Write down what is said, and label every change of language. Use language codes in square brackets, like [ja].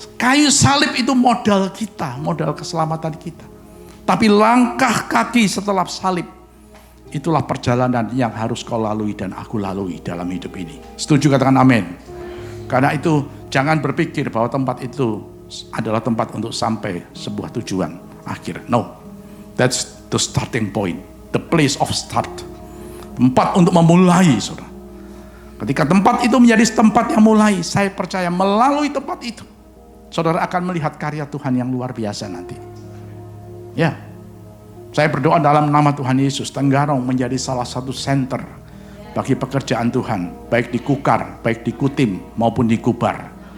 [id] Kayu salib itu modal kita, modal keselamatan kita. Tapi langkah kaki setelah salib, itulah perjalanan yang harus kau lalui dan aku lalui dalam hidup ini. Setuju, katakan amin. Karena itu jangan berpikir bahwa tempat itu adalah tempat untuk sampai sebuah tujuan akhir. [en] No, that's the starting point, the place of start. [id] Tempat untuk memulai, saudara. Ketika tempat itu menjadi tempat yang mulai, saya percaya melalui tempat itu, saudara akan melihat karya Tuhan yang luar biasa nanti. Ya, saya berdoa dalam nama Tuhan Yesus, Tenggarong menjadi salah satu center bagi pekerjaan Tuhan, baik di Kukar, baik di Kutim, maupun di Kubar.